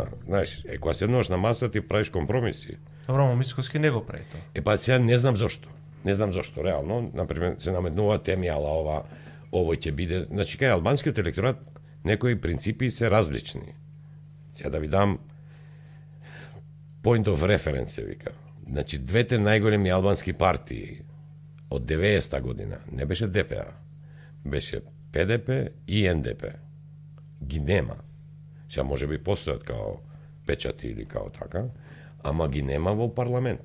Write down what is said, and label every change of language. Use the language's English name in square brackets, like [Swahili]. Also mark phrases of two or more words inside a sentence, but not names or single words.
[Macedonian] Знаеш, кога седнуваш на маса ти правиш компромиси. Добро, Мицкоски не го прави тоа. Па сега не знам зошто. Не знам зошто, реално, например, се наметнува теми, ала овој ќе биде, значи кај албанскиот електорат некои принципи се различни. Сега да ви дам [English] point of reference [Macedonian] се вика. Значи двете најголеми албански партии од 90-та година не беше ДПА, беше ПДП и НДП. Ги нема. Сега може би постојат као печати или као така, ама ги нема во парламентот.